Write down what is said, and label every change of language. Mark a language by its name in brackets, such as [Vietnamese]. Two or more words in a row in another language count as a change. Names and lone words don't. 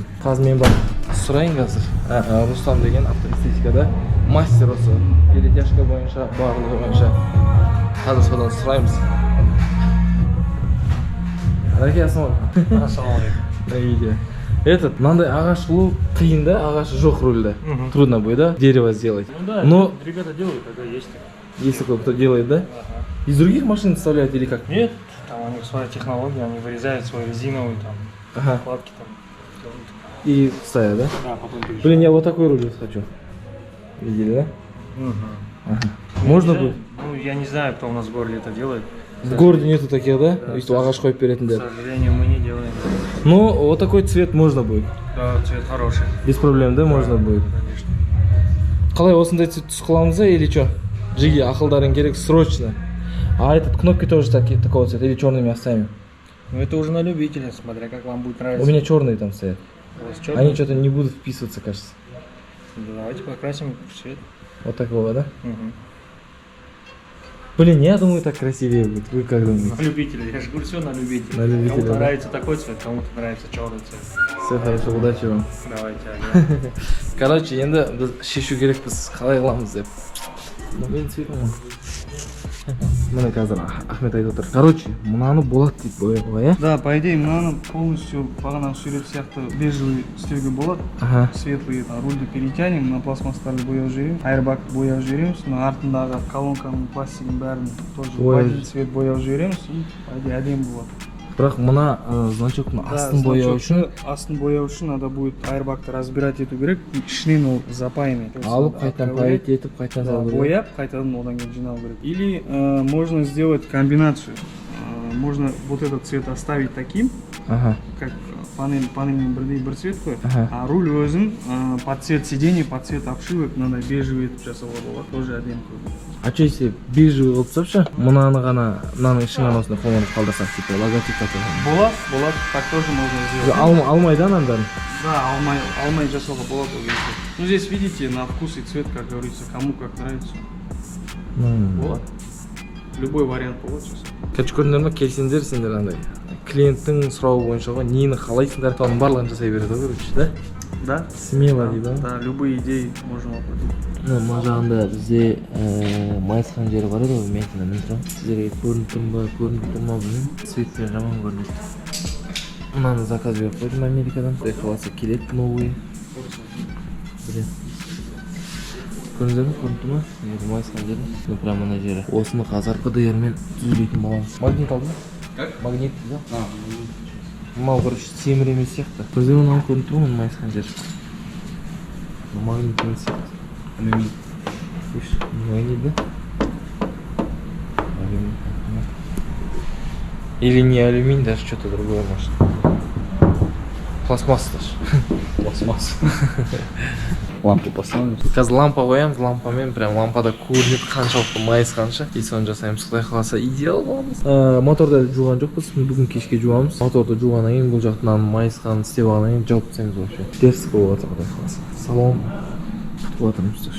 [Kazakh] Қазір мен бар сұрайын қазір. Рустам деген автоэстетикада мастер осы. Перетяжка бойынша, барлығы бойынша. Қазір содан сұраймыз. Әреке, ассалаумалейкум. Ассалаумалейкум. Мынандай ағаш қылу қиын да, ағашы жоқ рульда. [Russian] Трудно будет, да? Дерево сделать. Ну, ребята делают, тогда есть. Если кто делает, да? Из других машин вставляют или как? Нет, там у них своя технология, они вырезают свой резиновый там, накладки там. И ставят, да? Да, потом перещупывают. Блин, я вот такой руль хочу. Видели, да? Можно будет? Ну, я не знаю, кто у нас в городе это делает. В городе нету таких, да? То есть [Kazakh] ағаш қойып беретін [Russian] К [Kazakh] де. [Russian] сожалению, мы не делаем. Ну, вот такой цвет можно будет. Да, цвет хороший. Без проблем, да? Можно будет. Конечно. [Kazakh] Қалай осындай цвет түс қыламыз да [Russian] или что? [Kazakh] Жиги, ақылдарың керек срочно. [Russian] А этот кнопки тоже такого цвета или черными оставим? Ну, это уже на любителя, смотря как вам будет нравиться. У меня черные там стоят. У вас чёрный? Они что-то не будут вписываться, кажется. Давайте покрасим в цвет. Вот такого, да? Угу. Блин, я думаю, так красивее будет. Вы как думаете? На любителя, я же говорю, все на любителя. На любителя, Кому-то да? нравится такой цвет, кому-то нравится черный цвет. Все хорошо, удачи вам. Давайте, ага. [Kazakh] Короче, енді біз шешу керекпіз, қалай қыламыз деп. Менің цветім ғой. Міне қазір Ахмет айтып отыр. Короче, мынаны болады дейді бояуға, иә? [Russian] Да, по идее, [Kazakh] мынаны полностью бағанағы сурет сияқты бежевый істеуге болады. Светлый рульді перетянем, на пластмастарды бояу жібереміз, айрбак бояу жібереміз, мына артындағы колонканың пластигін бәрін [Russian] тоже один цвет [Kazakh] бояу жібереміз [Russian] и по идее [Kazakh] әдемі болады. Бірақ мына значоктың астын бояу үшін [Russian] надо будет [Kazakh] айрбакты разбирать ету керек, ішінен ол запаянный. алып қайтадан паять етіп қайтадан салу керек. Бояп, қайтадан одан кейін жинау керек. [Russian] Или можно сделать комбинацию. Можно вот этот цвет оставить таким, как [Kazakh] панельмен бірдей бір цвет қой. [Russian] Ага. [Kazakh] А руль өзін [Russian] под цвет сидений, под цвет обшивок [Kazakh] мынандай бежевый етіп жасауға болады. Тоже әдемі көрінеді. [Russian] А что если бежевый [Kazakh] қылып тастапшы, мынаны ғана мынаның ішін ғана осындай қоңырат қалдырсақ, [Russian] типа логотип [Kazakh] Болады, [Russian] так тоже можно сделать. [Kazakh] Алмайды ананы бәрін. Да, алмай жасауға болады ол кезде. [Russian] Ну здесь видите, на вкус и цвет, как говорится, кому как нравится. [Kazakh] Болады. [Russian] Любой вариант болады сейчас. [Kazakh] Короче, көрдіңдер ма, келсеңдер сендер андай клиенттің сұрауы бойынша ғой, нені қалайсыңдар, соның барлығын жасай береді ғой, короче, да? [Russian] Да? [Kazakh] Смело дейді. [Russian] Да, любые идеи можем воплотить. [Kazakh] Мына жағында бізде майысқан жері бар еді ғой, мен мен тұрам. Сіздерге көрініп тұр ма білмеймін. Цветтері жаман көрінеді. Мынаны заказ беріп қойдым Америкадан. Құдай қаласа келеді новый. Көрдіңдер ме? Көрініп тұр ма? Майысқан жері. Ну прям мына жері. Осыны қазір ПДРмен түзелейтін боламыз. Магнит алды ма? Как? Магнит да? Мынау короче темір емес сияқты. Бізде мынау көрініп тұр ма, майысқан жері. Магнит емес сияқты. Алюминий. Магнит, да? Алюминий. [Russian] Или не алюминий, даже что-то другое может. Пластмасса даже. Пластмасса. Лампу поставимыз. [Kazakh] Қазір лампа қоямыз, лампамен прям лампада көрінеді қаншалықты майысқанша. И соны жасаймыз, Құдай қаласа идеал боламыз. Моторда жуған жоқпыз, бүгін кешке жуамыз. Моторды жуғаннан кейін бұл жақтан майысқанын істеп алғаннан кейін жауып тастаймыз вообще. Дерзко болып жатыр, Құдай қаласа. Салон күтіп жатырмыз тоже.